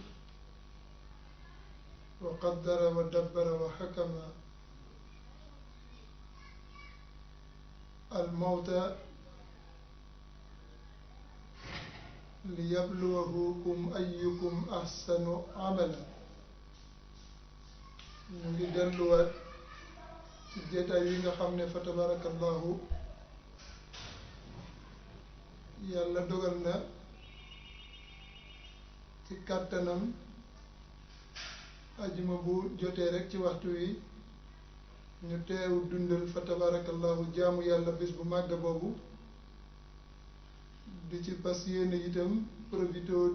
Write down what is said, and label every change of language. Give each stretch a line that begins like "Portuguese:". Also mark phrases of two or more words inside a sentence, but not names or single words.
Arabic: وقدر ودبر وحكم الموت ليبلوكم أيكم أحسن عملا
Wolof: ñu ngi delluwaat ci jotaay yi nga xam ne fa tabarakallahu yàlla dogal na ci kàttanam ajuma bu jotee rek ci waxtu wi ñu teew dundal fa tabarakallahu jaamu yàlla bés bu màgg boobu di ci fas yéene itam profité